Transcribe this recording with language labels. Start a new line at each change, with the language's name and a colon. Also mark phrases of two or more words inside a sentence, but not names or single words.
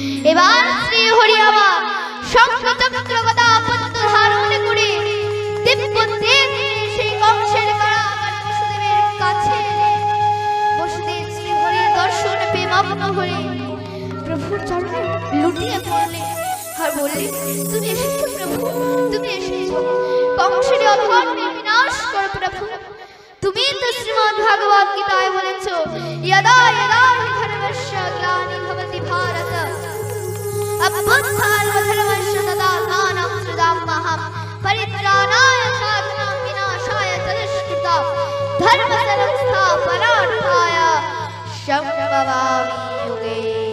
Bangla: এবার শ্রী হরি আমার শঙ্খচক্র গদা পদ্ম ধারণ করে দিব্য তেজ সেই কংসের কারাগারে বসুদেবের কাছে বসুদেব শ্রী হরির দর্শন পেয়ে মগ্ন হয়ে প্রভুর চরণে লুটিয়ে পড়লে আর বললে, তুমি এসেছো প্রভু, তুমি এসেছো কংসের অধর্ম বিনাশ করো প্রভু। তুমি তো শ্রীমদ্ ভগবদ গীতায় বলেছো,
Sanskrit: यदा यदा हि धर्मस्य ग्लानिर् भवति भारत अभ्युत्थानधर्मस्य तदात्मानं सृजाम्यहं परित्राणाय साधनां विनाशाय तदुष्कृतां धर्मसंस्थापनार्थाय सम्भवामि युगे